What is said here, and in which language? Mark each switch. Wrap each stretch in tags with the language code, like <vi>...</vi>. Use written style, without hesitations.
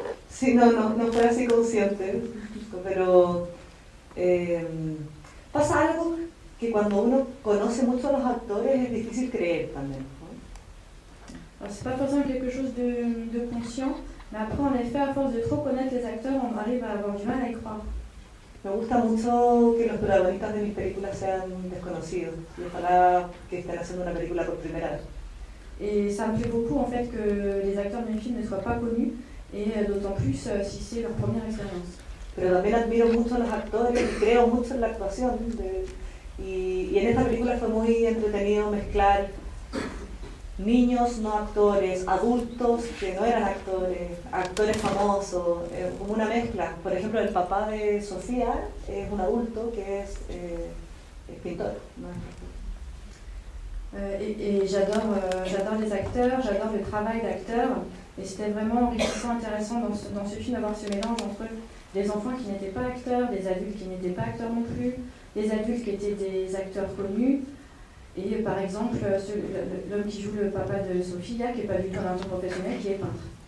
<es>Sí, no fue así consciente, pero pasa algo que cuando uno conoce mucho a los actores es difícil creer también, ¿no?</es> <fr>Alors, c'est pas forcément quelque chose de conscient, mais après, en effet, à force de trop connaître les acteurs, on arrive à avoir du mal à y croire.</fr> <es>Me gusta mucho que los protagonistas de mis películas sean desconocidos y ojalá que estén haciendo una película por primera vez.</es> <fr>Et ça me plaît beaucoup en fait que les acteurs de mes films ne soient pas connus, et d'autant plus si c'est leur première expérience.</fr> <es>pero también admiro mucho a los actores y creo mucho en la actuación. Y en esta película fue muy entretenido mezclar niños no actores, adultos que no eran actores, actores famosos, como una mezcla. Por ejemplo, el papá de Sofía es un adulto que es pintor, ¿no?</es> <fr>Et j'adore les acteurs, j'adore le travail d'acteurs. Et c'était vraiment enrichissant, intéressant dans ce film d'avoir ce mélange entre des enfants qui n'étaient pas acteurs, des adultes qui n'étaient pas acteurs non plus, des adultes qui étaient des acteurs connus. Et par exemple, l'homme qui joue le papa de Sophia, qui n'est pas du tout un acteur professionnel, qui est peintre.</fr>